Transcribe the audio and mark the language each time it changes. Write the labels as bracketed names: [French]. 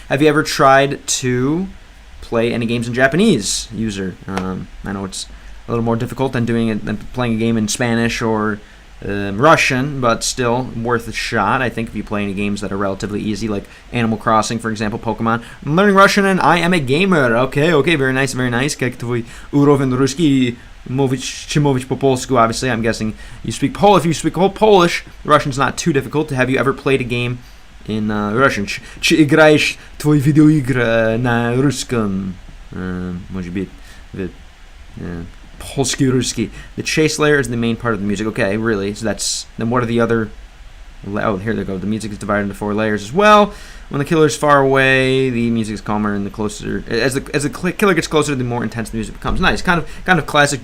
[English] Have you ever tried to play any games in Japanese, user? I know it's a little more difficult than playing a game in Spanish or Russian, but still worth a shot. I think if you play any games that are relatively easy, like Animal Crossing, for example, Pokemon. I'm learning Russian and I am a gamer. Okay, very nice. [Russian] Как твой уровень русский? [Polish] Mówić po polsku, [English] obviously. I'm guessing you speak Polish. If you speak Polish, Russian's not too difficult. Have you ever played a game in Russian? [Russian] Czy играешь твой видеоигры на русском? Может быть, Polski, Ruski. [English] The chase layer is the main part of the music. Okay, really? So then what are the other... Oh, here they go. The music is divided into 4 layers as well. When the killer is far away, the music is calmer, and the closer... As the killer gets closer, the more intense the music becomes. Nice. Kind of classic...